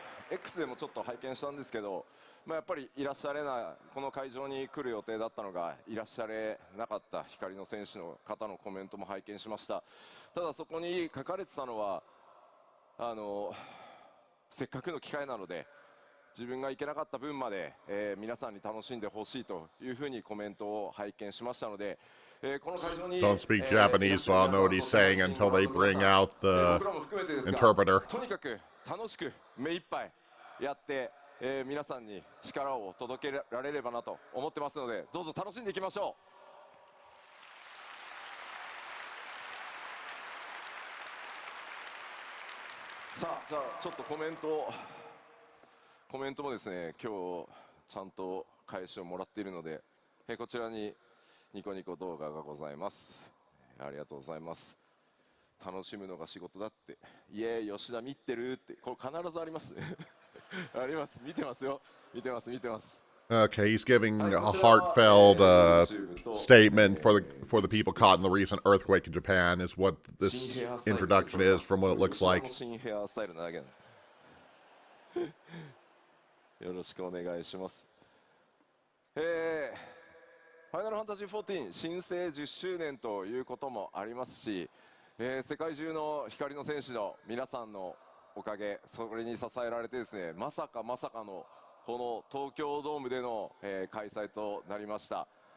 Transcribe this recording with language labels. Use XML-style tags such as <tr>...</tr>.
<ja>X でもちょっと拝見したんですけど、やっぱりいらっしゃれない、この会場に来る予定だったのがいらっしゃれなかった光の選手の方のコメントも拝見しました。ただそこに書かれてたのは、せっかくの機会なので自分が行けなかった分まで、皆さんに楽しんでほしいというふうにコメントを拝見しましたので、この会場に</ja> <en>Don't speak Japanese, so I'll know what he's saying until they bring out the interpreter.</en> <ja>とにかく楽しく目いっぱいやって、皆さんに力を届けられればなと思ってますので、どうぞ楽しんでいきましょう。さあ、じゃあちょっとコメントもですね、今日ちゃんと返しをもらっているので、こちらにニコニコ動画がございます。ありがとうございます。楽しむのが仕事だって、イエーイ吉田見てるって、これ必ずありますねあります、見てますよ、見てます。</ja> <en>Okay, he's giving a heartfelt statement for the people caught in the recent earthquake in Japan, is what this introduction is from what it looks like.</en> <ja>新ヘアスタイルなわけよろしくお願いします。ファイナルファンタジー14新生10周年ということもありますし、世界中の光の戦士の皆さんのおかげ、それに支えられてですね、まさかのこの東京ドームでの、開催となりました。</ja>